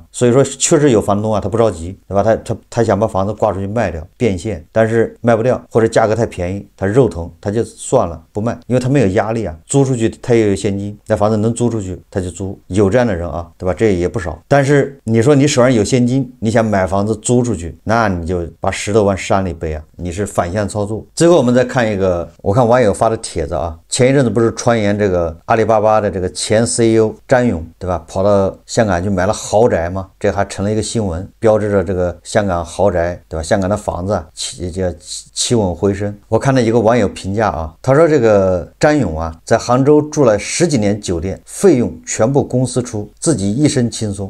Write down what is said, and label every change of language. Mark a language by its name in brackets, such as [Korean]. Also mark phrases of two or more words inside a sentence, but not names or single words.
[Chinese] 所以說確實有房東啊，他不着急，對吧？他想把房子掛出去賣掉變現，但是賣不掉或者價格太便宜，他肉疼，他就算了不賣，因為他沒有壓力啊，租出去他也有現金，那房子能租出去他就租，有這樣的人啊，對吧？這也不少。但是你說你手上有現金，你想買房子租出去，那你就把石頭往山裡背啊，你是反向操作。最後我們再看一個，我看網友發的帖子啊，前一陣子不是傳言這個阿里巴巴的這個前 CEO 張勇，對吧？跑到香港去買了豪宅嘛，這還成了一個新聞，標誌着這個香港豪宅，對吧？香港的房子企穩回升。我看到一個網友評價啊，他說這個張勇啊，在杭州住了10幾年酒店，費用全部公司出，自己一身輕鬆。